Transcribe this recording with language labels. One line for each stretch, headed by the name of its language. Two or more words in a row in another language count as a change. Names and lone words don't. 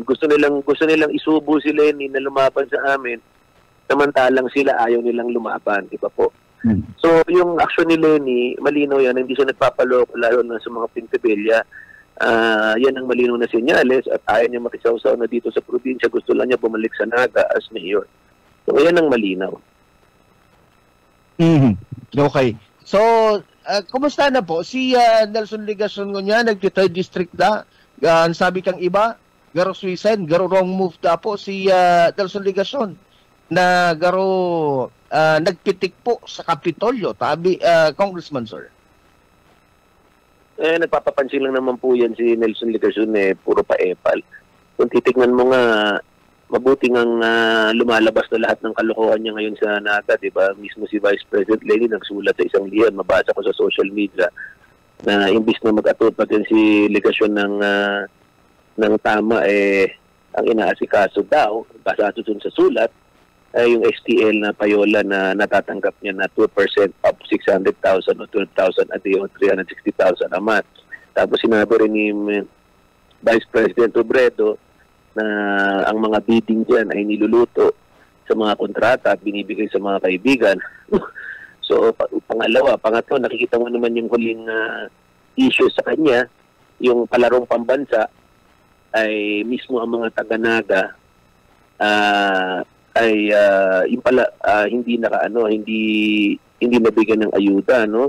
Filipino: Gusto nilang isubo si Leni na lumaban sa amin, samantalang sila ayaw nilang lumaban, di ba po? So yung action ni Leni, malinaw yan, hindi siya nagpapaloko lalo na sa mga Pentebella. Yan ang malinaw na senyales at ayaw niya makisawsaw na dito sa probinsya, gusto lang niya bumalik sa Naga as mayor. So yan ang malinaw. Okay. So, kumusta na po? Si Nelson Ligason niya, nag-3rd District na.
Bikol: Sabi kang iba, garo suicide, garo
English: wrong move
Bikol: na po si Nelson Ligason na garo nagpitik po sa Kapitolyo. Tabi, Congressman, sir.
Filipino: Nagpapapansin lang naman po yan si Nelson Ligason, puro pa-epal. Kung titignan mo nga, mabuting ang lumalabas na lahat ng kalokohan niya ngayon sa Naga, di ba? Mismo si Vice President Leni nagsulat sa isang liyan, mabasa ko sa
English: social media,
Filipino: na imbis na mag-atupag yan si Ligason ng tama, ang inaasikaso daw, basa dun sa sulat, yung STL na payola na natatanggap niya na 2% up 600,000 o 12,000
English: a day
Filipino: o 360,000
English: a month.
Filipino: Tapos sinabi rin ni Vice President Robredo na ang mga bidding dyan ay niluluto sa mga kontrata at binibigay sa mga kaibigan. So, pangatlo, nakikita mo naman yung huling issue sa kanya, yung palarong pambansa ay mismo ang mga taga-Naga ay yung pala hindi nabigyan ng ayuda, no?